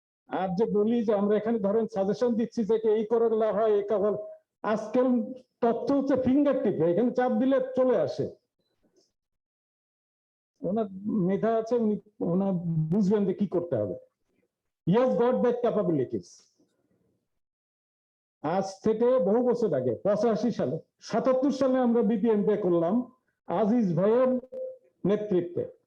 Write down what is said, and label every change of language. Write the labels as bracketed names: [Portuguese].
[Bangla] আর যে বলি যে আমরা এখানে ধরেন সাজেশন দিচ্ছি যে এই করলে হয়, এই কেবল আজকাল তথ্য হচ্ছে ফিঙ্গার টিপে, এখানে চাপ দিলে চলে আসে। ওনার মেধা আছে, উনি ওনার বুঝবেন যে কি করতে হবে। [English] He has got that capabilities. [Bangla] আজ থেকে বহু বছর আগে 85 সালে 77 সালে আমরা বিপিএমপি করলাম আজিজ ভাইয়ের নেতৃত্বে।